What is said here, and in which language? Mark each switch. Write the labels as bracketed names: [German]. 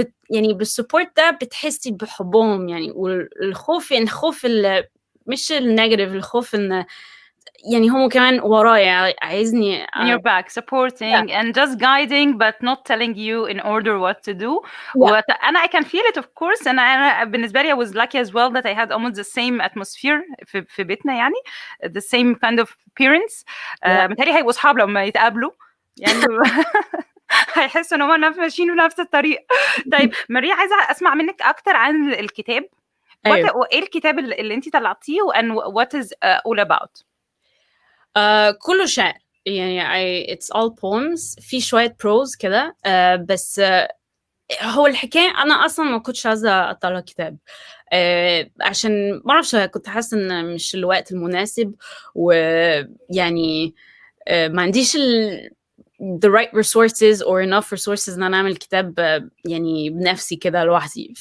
[Arabic] يعني بالسبورت ده بتحسي بحبهم يعني. والخوف يعني خوف مش النيجاتيف، الخوف ان يعني هم كمان ورايا عايزني [English] in your back supporting and just guiding but not telling you in order what to do. and I can feel it of course. [Arabic] أنا بالنسبة لي [English] I was lucky as well that I had almost the same atmosphere [Arabic] في بيتنا يعني [English] the same kind of parents. [Arabic] متهيألي هيبقوا أصحاب لما يتقابلوا يعني هيحسوا ان هم ماشيين في نفس الطريق. طيب ماريا عايزة أسمع منك أكتر عن الكتاب. ايه الكتاب اللي انت طلعتيه [English] and what is all about؟ [Arabic] كله شعر يعني [English] it's all poems، [Arabic] في شوية prose كده. بس هو الحكاية أنا أصلا ما كنتش عايزة أطلع كتاب عشان ما أعرفش، كنت حاسة إن مش الوقت المناسب، ويعني ما عنديش [English] the right resources or enough resources [Arabic] إن أنا أعمل كتاب يعني بنفسي كده لوحدي.